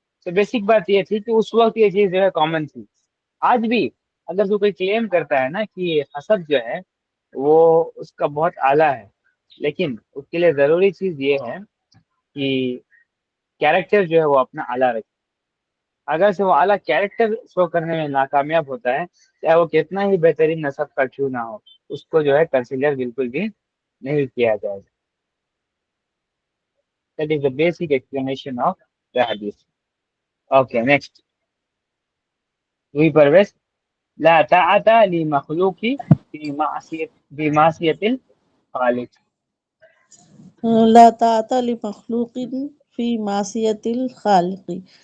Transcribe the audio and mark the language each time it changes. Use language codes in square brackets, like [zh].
[hi] तो बेसिक बात ये थी कि उस वक्त ये चीज जो है कॉमन थी। आज भी अगर जो कोई क्लेम करता है ना कि हसब जो है वो उसका बहुत आला है, लेकिन उसके लिए जरूरी चीज ये है कि कैरेक्टर जो है वो अपना आला रखे। अगर से वो आला कैरेक्टर शो करने में नाकामयाब होता है, चाहे वो कितना ही बेहतरीन नस्ब का क्यों ना हो, उसको जो है कंसिडर बिल्कुल भी नहीं किया जाएगा। [en] That is the basic explanation of the hadith. Okay, next. We pervez. [ar] لا طاعة لمخلوق في معصية الخالق. لا طاعة لمخلوق في معصية الخالق.